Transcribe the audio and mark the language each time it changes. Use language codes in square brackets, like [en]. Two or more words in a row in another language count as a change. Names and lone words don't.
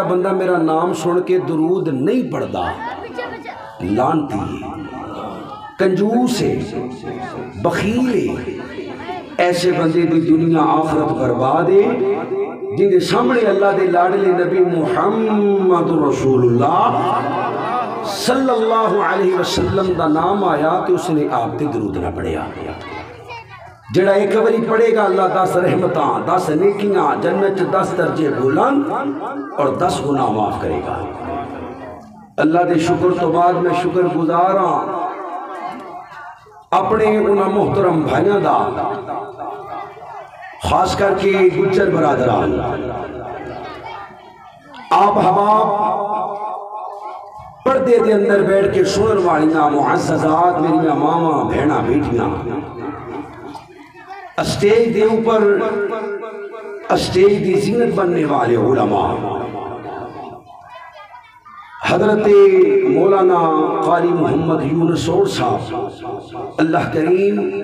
[pa] بندہ میرا نام سن کے درود نہیں پڑھدا لانتی کنجوس ہے بخیل ہے ایسے بندے دی دنیا آخرت برباد ہے جن دے سامنے اللہ دے لاڈلے نبی محمد رسول اللہ [ar] صلی اللہ علیہ وسلم [pa] دا نام آیا تو اس نے آپ تے درود نہ پڑھیا جڑا ایک باری پڑھے گا اللہ 10 رحمتاں 10 نیکیاں جنت 10 درجے بلند اور 10 گناہ معاف کرے گا اللہ دے شکر تو بعد میں شکر گزاراں اپنے انہاں محترم بھائیاں دا خاص کر کے گجر برادران آپ حباب پردے دے اندر بیٹھ کے سنن والیاں معززات میری ماما بہنا بیٹیاں اسٹیج دے اوپر اسٹیج دی زینت بننے والے علماء حضرت مولانا قاری محمد یونس اور صاحب اللہ کریم